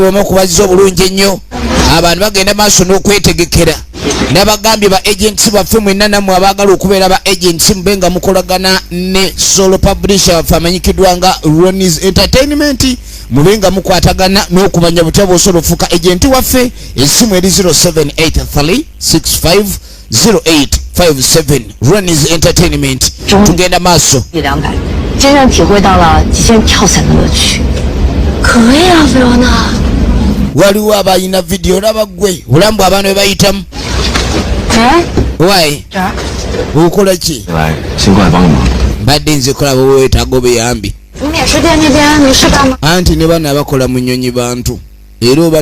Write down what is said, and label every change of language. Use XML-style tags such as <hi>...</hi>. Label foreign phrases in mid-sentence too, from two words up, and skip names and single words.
<lg>bw'omu okubazza obulungi ennyo abantu bagenda maaso n'okwetegekera n'abagambye ba agents baffe mwenna nammwe abaagala okubeera ba agents mube nga mukolagana ne</lg> <en>solo publisher</en> <lg>waffe amanyikiddwa nga Ronnie's Entertainment mube nga mukwatagana n'okumanya butya bw'osobola ofuuka agenti waffe essimu eri 0783650857 Ronnie's Entertainment tugenda maaso</lg> <zh>真正体会到了极限跳伞的乐趣。可以啊，菲罗娜。</zh> <lg>waliwo abalina video olaba gwe olambu abantu bwe bayitamu wayi okola ki mbadde nze kulaba weetaaga obuyambi anti ne bano abakola mu nnyonyi bantu era oba</lg>